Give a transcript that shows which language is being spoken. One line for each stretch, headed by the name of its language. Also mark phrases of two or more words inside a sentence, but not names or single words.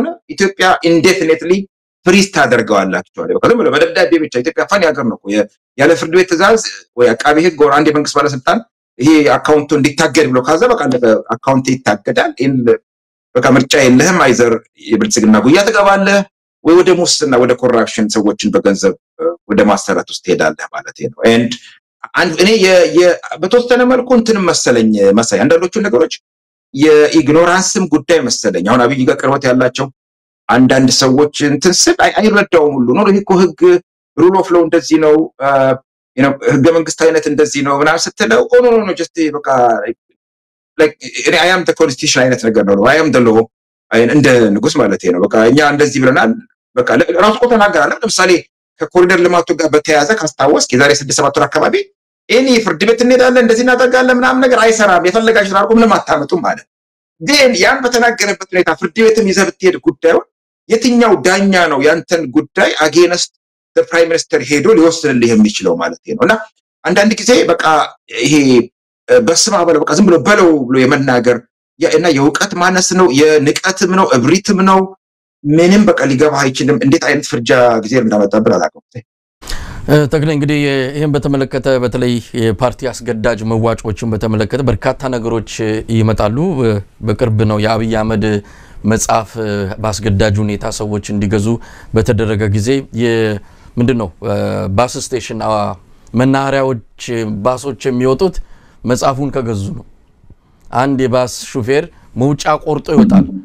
Amharic: ኢትዮጵያ
English: indefinitely freeze
Amharic: ታደርገዋለህ አክቹአሊ በቃ ዝም ብሎ በደብዳቤ ብቻ ኢትዮጵያ ፋኒ ሀገር ነው ያለ ፍርድ ቤት ትእዛዝ ወይ አቃቤ ህግ ወር አንድ የመንግስት ባለስልጣን ይሄ አካውንቱ እንዲታገድ ብሎ ካዘ በቃ አካውንት ይታገዳል በቃ ምርጫ የለህም አይዘር የብልጽግና ጉያ ትገባለህ ወይ ወደ ሙስና ወደ ኮራፕሽን ሰዎችን በገንዘብ ወደ ማሰራት ውስጥ ሄዳለህ ማለት ነው አንድ እኔ በተወሰነ መልኩ እንትን መሰለኝ አንዳንዶቹ ነገሮች የኢግኖራንስም ጉዳይ መሰለኝ አሁን አብይ ጋር ቅርበት ያላቸው አንዳንድ ሰዎች እንትን ስል አይረዳውም ሁሉ ነው ይሄ እኮ ህግ
English: rule of law
Amharic: እንደዚህ ነው ህገ መንግስት አይነት እንደዚህ ነው ምናምን ስትለው
English: no just
Amharic: በቃ
English: like I am the constitution
Amharic: አይነት ነገር ነው
English: I am the law
Amharic: እንደ ንጉስ ማለት ነው በቃ እኛ እንደዚህ ብለናል በቃ ራሱ እኮ ተናገራለህ ለምሳሌ ከኮሪደር ልማቱ ጋር በተያያዘ ካስታወስክ የዛሬ 6-7 ወር አካባቢ እኔ ፍርድ ቤት እንሄዳለን እንደዚህ እናደርጋለን ምናምን ነገር አይሰራም የፈለጋችሁ አድርጉ ምንም አታመጡም ማለት ግን ያን በተናገረበት ሁኔታ ፍርድ ቤትም ይዘህ ብትሄድ ጉዳዩን የትኛው ዳኛ ነው ያንተን ጉዳይ
English: against the prime minister
Amharic: ሄዶ ሊወስንልህ የሚችለው ማለት ነውና አንዳንድ ጊዜ በቃ ይሄ በስማ በለው በቃ ዝም ብሎ በለው ብሎ የመናገር እና የውቀት ማነስ ነው የንቀትም ነው እብሪትም ነው ምንም በቃ ሊገባ አይችልም እንዴት አይነት ፍርጃ ጊዜ እንዳመጣብን አላውቅም ተክለ እንግዲህ ይሄን በተመለከተ በተለይ የፓርቲ አስገዳጅ መዋጮችን በተመለከተ በርካታ ነገሮች ይመጣሉ በቅርብ ነው የአብይ አህመድ መጽሐፍ ባስገዳጅ ሁኔታ ሰዎች እንዲገዙ በተደረገ ጊዜ ምንድነው ባስ ስቴሽን መናኸሪያዎች ባሶች የሚወጡት መጽሐፉን ከገዙ ነው አንድ የባስ ሹፌር መውጫ ቆርጦ ይወጣል